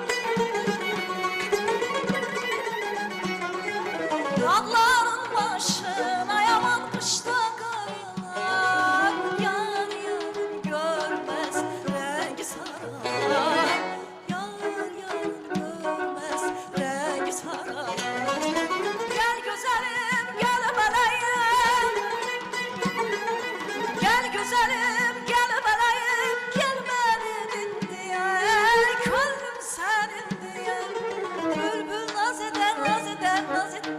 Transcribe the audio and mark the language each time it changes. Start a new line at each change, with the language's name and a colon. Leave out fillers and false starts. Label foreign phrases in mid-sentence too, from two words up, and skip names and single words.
Azerbaijani: Dağların başına yaman qışda qaralar. Yar yarın görməz rəngi saralar. Yar yarın görməz rəngi saralar.
Turkish: Gel güzelim gel belayım. Gel güzelim gel belayım. Gel benim diye kalbim senin diye. Bülbül naz eder naz eder naz eder.